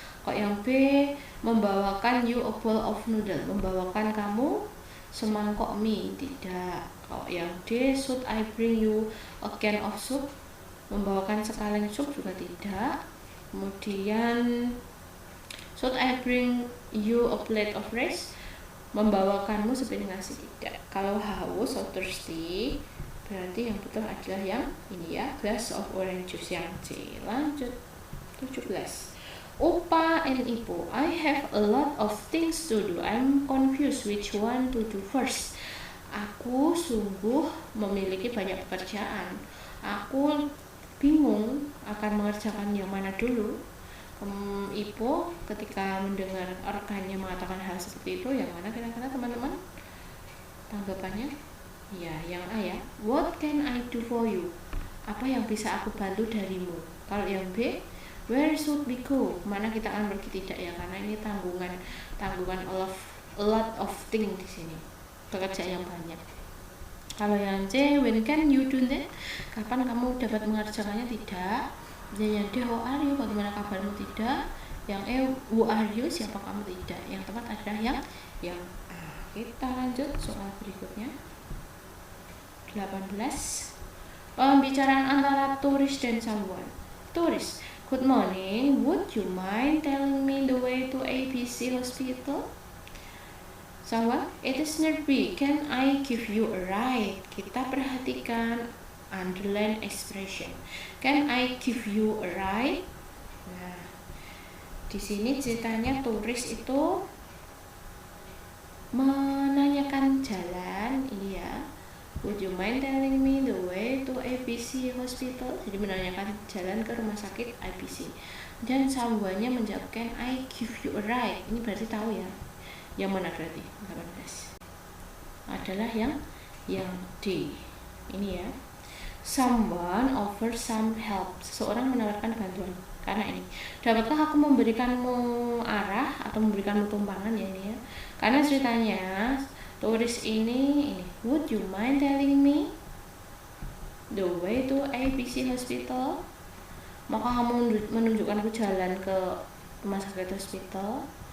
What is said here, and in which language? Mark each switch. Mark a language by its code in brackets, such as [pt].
[id] Kalau yang B, membawakan [en] you a bowl of noodle, [id] membawakan kamu semangkok mie. Tidak. Kalau yang D, [en] should I bring you a can of soup, [id] membawakan sekaleng sup. Juga tidak. Kemudian [en] Should I bring you a plate of rice? [id] Membawakanmu sepiring nasi. Tidak. Kalau haus or thirsty, berarti yang betul adalah yang ini ya, [en] glass of orange juice, [id] yang C. Lanjut 17. [en] Opa and Ipo, I have a lot of things to do. I'm confused which one to do first. [id] Aku sungguh memiliki banyak pekerjaan. Aku bingung akan mengerjakan yang mana dulu. Ipo ketika mendengar rekannya mengatakan hal seperti itu, yang mana kira-kira teman-teman tanggapannya? Ya, yang A ya. [en] What can I do for you? [id] Apa yang bisa aku bantu darimu? Kalau yang B, [en] where should we go? [id] Mana kita akan pergi? Tidak ya, karena ini tanggungan [en] a lot of things [id] di sini. Pekerjaan yang banyak. Kalau yang C, [en] when can you do that? [id] Kapan kamu dapat mengerjakannya? Tidak. Dan yang D, [en] how are you? [id] Bagaimana kabarmu? Tidak. Yang E, [en] who are you? [id] Siapa kamu? Tidak. Yang tepat adalah yang A. Kita lanjut soal berikutnya. 18. Pembicaraan antara turis dan someone. [en] Turis, good morning, would you mind telling me the way to ABC Hospital? Someone, it is nearby, can I give you a ride? [id] Kita perhatikan underline expression. [en] Can I give you a ride? [id] Nah, di sini ceritanya turis itu menanyakan jalan, ini ya. [en] Would you mind telling me the way to ABC Hospital? [id] Jadi menanyakan jalan ke rumah sakit ABC. Dan someone-nya menjawab, [en] can I give you a ride? [id] Ini berarti tahu ya. Yang mana berarti? 18. Adalah yang D. Ini ya. [en] Someone offer some help. [id] Seseorang menawarkan bantuan. Karena ini, dapatkah aku memberikanmu arah atau memberikanmu tumpangan ya ini ya. Karena ceritanya turis ini, [en] would you mind telling me the way to ABC Hospital? [id] Maka kamu menunjukkanku jalan ke rumah sakit hospital.